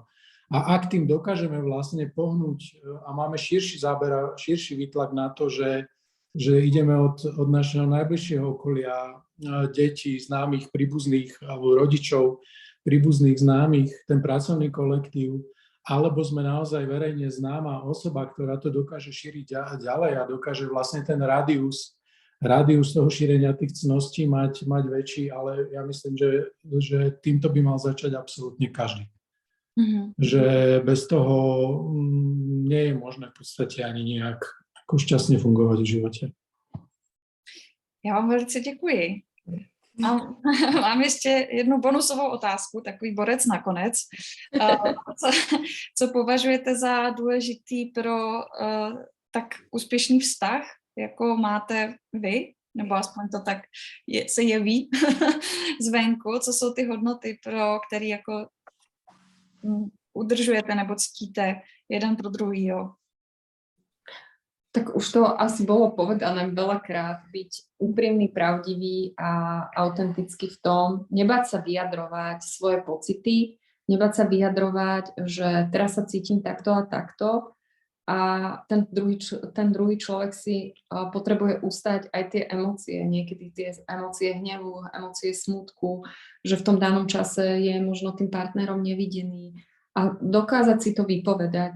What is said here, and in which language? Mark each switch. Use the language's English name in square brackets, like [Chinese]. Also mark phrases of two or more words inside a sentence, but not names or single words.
[Slovak] A ak tým dokážeme vlastne pohnúť a máme širší záber, širší výtlak na to, že ideme od našeho najbližšieho okolia, detí, známych, príbuzných alebo rodičov, príbuzných, známych, ten pracovný kolektív, alebo sme naozaj verejne známa osoba, ktorá to dokáže šíriť ďalej a dokáže vlastne ten rádius toho šírenia tých cností mať väčší, ale ja myslím, že týmto by mal začať absolútne každý. Že bez toho nie je možné v podstate ani nejak ako šťastne fungovať v živote. [Czech] Já vám velice děkuji. Mám ještě jednu bonusovou otázku, takový borec nakonec. Co považujete za důležitý pro tak úspěšný vztah, jako máte vy, nebo aspoň to tak se jeví zvenku? Co jsou ty hodnoty, pro které jako udržujete nebo ctíte jeden pro druhýho? [Slovak] Tak už to asi bolo povedané veľakrát, byť úprimný, pravdivý a autentický v tom, nebáť sa vyjadrovať svoje pocity, nebáť sa vyjadrovať, že teraz sa cítim takto a takto a ten druhý človek si potrebuje ustať aj tie emócie, niekedy tie emócie hnevu, emócie smútku, že v tom danom čase je možno tým partnerom nevidený a dokázať si to vypovedať.